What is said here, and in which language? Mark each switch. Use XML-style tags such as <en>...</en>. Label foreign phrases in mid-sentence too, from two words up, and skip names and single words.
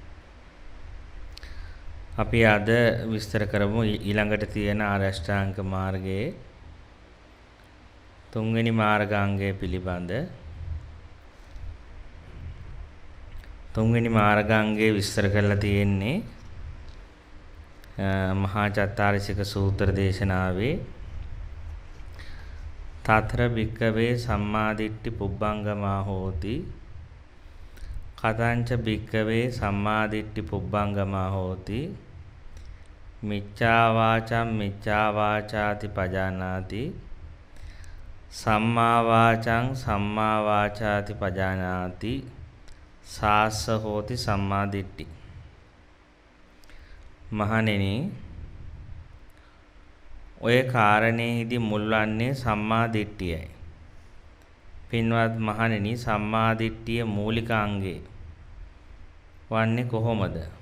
<si>අපි අද විස්තර කරමු ඊළඟට තියෙන ආර්ය අෂ්ටාංග මාර්ගයේ තුන්වෙනි මාර්ගාංගය පිළිබඳ. තුන්වෙනි මාර්ගාංගයේ විස්තර කරලා තියෙන්නේ මහා චත්තාරිසික සූත්‍ර දේශනාවේ</si> <pi>තතර භික්කවේ සම්මාදිට්ඨි පුබ්බංගමා හෝති කතංච භික්කවේ සම්මාදිට්ඨි පුබ්බංගමා හෝති මිච්ඡා වාචං මිච්ඡා වාචාති පජානාති සම්මා වාචං සම්මා වාචාති පජානාති සාස්ස හෝති සම්මාදිට්ඨි.</pi> <si>මහණෙනි, ඔය කාරණේහිදී මුල් වන්නේ</si> <pi>සම්මා දිට්ඨියයි.</pi> <si>පින්වත් මහණෙනි,</si> <pi>සම්මා දිට්ඨිය</pi> <si>මූලික අංගය වන්නේ කොහොමද?</si>